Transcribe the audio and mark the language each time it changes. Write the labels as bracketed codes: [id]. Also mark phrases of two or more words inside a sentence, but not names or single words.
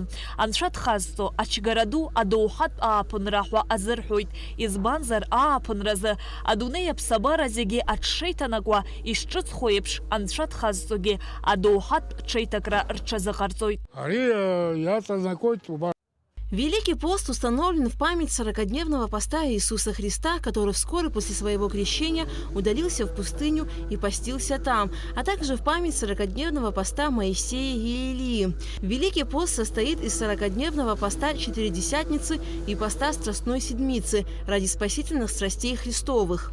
[ab] Анцәа дхазҵо ачгараду адоуҳатә ааԥынра ҳәа азырҳәоит. Избанзар ааԥынразы адунеи аԥсабара зегьы аҽшеиҭанакуа ишҿыцхо еиԥш анцәа дхазҵогьы адоуҳатә ҽеиҭакра рҽазыҟарҵоит. [ru] Великий пост установлен в память 40-дневного поста Иисуса Христа, который вскоре после своего крещения удалился в пустыню и постился там, а также в память 40-дневного поста Моисея и Илии. Великий пост состоит из 40-дневного поста Четыредесятницы и поста Страстной Седмицы ради спасительных страстей Христовых.